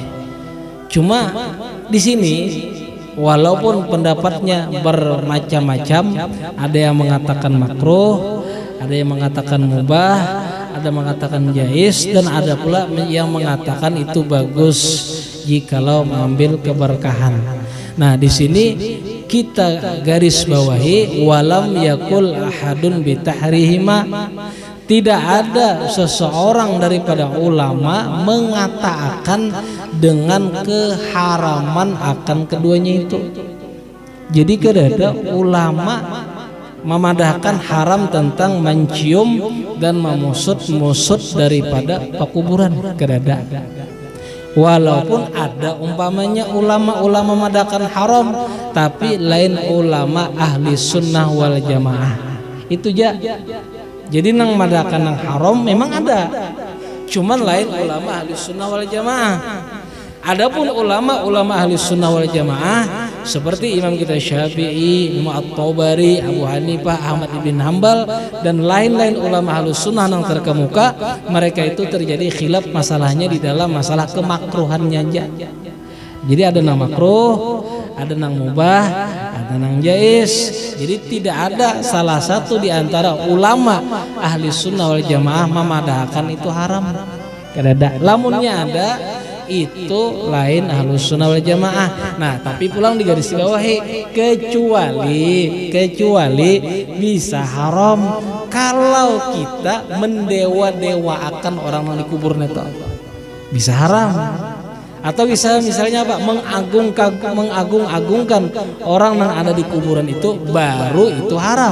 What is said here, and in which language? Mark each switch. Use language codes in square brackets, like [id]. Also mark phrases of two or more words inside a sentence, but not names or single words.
[id] Cuma di sini walaupun pendapatnya bermacam-macam, ada yang mengatakan makruh, ada yang mengatakan mubah, ada yang mengatakan jais, dan ada pula yang mengatakan itu bagus jikalau mengambil keberkahan. Nah, di sini kita garis bawahi [ar] ولم يقل أحد بتحريمهما. [id] Tidak ada seseorang daripada ulama mengatakan dengan keharaman akan keduanya itu. [bjn] Jadi kada ulama memadahkan haram tentang mencium dan memusut-musut daripada pekuburan, kada. Walaupun ada umpamanya ulama-ulama memadahkan haram, tapi lain ulama ahli sunnah wal jamaah. Itu ja. Jadi nang madahkan nang haram memang ada, cuman lain ulama ahli sunnah wal jamaah. [id] Adapun ulama ahli sunnah wal jamaah seperti Imam kita Syafi'i, Imam At-Tabari, Abu Hanifah, Ahmad ibn Hanbal, dan lain-lain ulama ahli sunnah yang terkemuka, mereka itu terjadi khilaf masalahnya di dalam masalah kemakruhannya aja. [bjn] Jadi ada nang makruh, ada nang mubah, ada nang jais. [id] Jadi tidak ada salah satu di antara ulama ahli sunnah wal jamaah memadahkan itu haram. [bjn] Kada. Lamunnya ada, itu lain ahlus sunnah wal jamaah. [id] Nah, tapi pulang di garis bawahi kecuali bisa haram kalau kita mendewa-dewakan orang yang dikubur neto, bisa haram. Atau bisa misalnya apa, mengagung-agungkan orang yang ada di kuburan itu, baru itu haram.